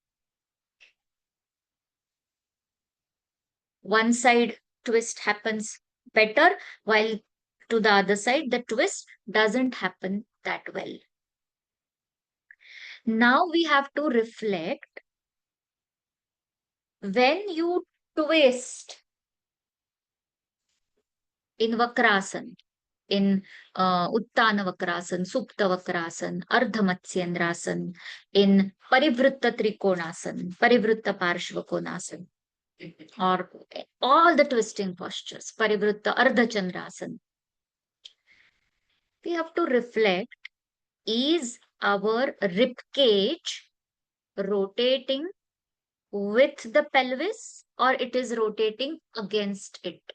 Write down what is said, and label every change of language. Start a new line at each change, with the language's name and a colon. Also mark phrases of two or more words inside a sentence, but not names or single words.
English: One side twist happens better, while to the other side, the twist doesn't happen that well. Now we have to reflect, when you twist in Vakrasana, in Uttana Vakrasana, Supta Vakrasana, Ardha Matsyendrasana, in Parivritta Trikonasana, Parivritta Parshvakonasana, or all the twisting postures, Parivritta Ardha Chandrasana. We have to reflect, is our rib cage rotating with the pelvis, or it is rotating against it?